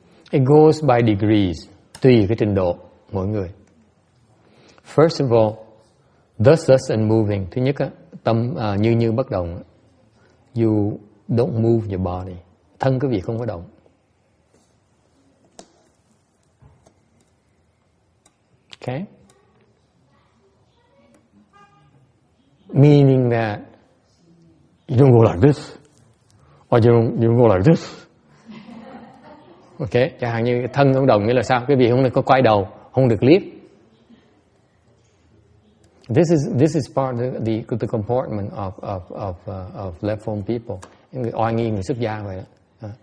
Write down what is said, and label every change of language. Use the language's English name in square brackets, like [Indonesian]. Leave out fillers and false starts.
[English] It goes by degrees, [Vietnamese] tùy cái trình độ mỗi người. [English] First of all, thus and moving. [Vietnamese] Thứ nhất á, tâm như bất động. [English] You don't move your body. [Vietnamese] Thân quý vị không có động. [English] Okay? Meaning that you don't go like this, or you don't go like this. [Vietnamese] Okay, chẳng hạn như thân không động nghĩa là sao? Quý vị không được có quay đầu, không được liếc. [English] This is part of the comportment of left form people. [Vietnamese] Người oai nghi, người xuất gia vậy đó.